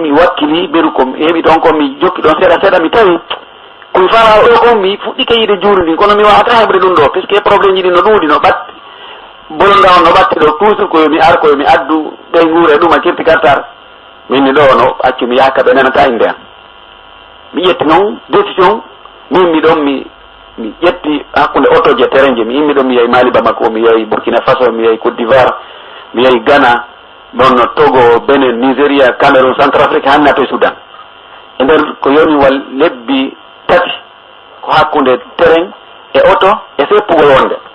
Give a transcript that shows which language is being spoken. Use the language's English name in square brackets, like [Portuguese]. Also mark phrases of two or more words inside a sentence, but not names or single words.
[Fula] mi wakkili ɓeru ko heeɓi ɗon ko mi jokki ɗon seeɗa seeɗa mi tawi komi faala ɗo ko mi fuɗɗike yiide juuri ndi kono mi wawata heɓde ɗum ɗo puisque probléme ji ɗi no ɗuuɗi no ɓatti bolonda on no ɓatti ɗo toujours ko yomi ar ko yomi addu ɓe nguure ɗum a kirti kartar minni ɗo no accu mi yakka ɓe nanata inde an mi ƴetti noon décision min mi ɗon mi ƴetti hakkude auto je terrain je mi immi ɗon mi yehi Mali Bamako mi yehi Burkina Faso mi yehi Côte d'Ivoire mi yehi Ghana ɗon Togo Benin Nigéria Cameroun Centrafrique hanna to Soudan e nder ko yoniwal lebbi tati ko hakkude terrain e auto e seppugo wonde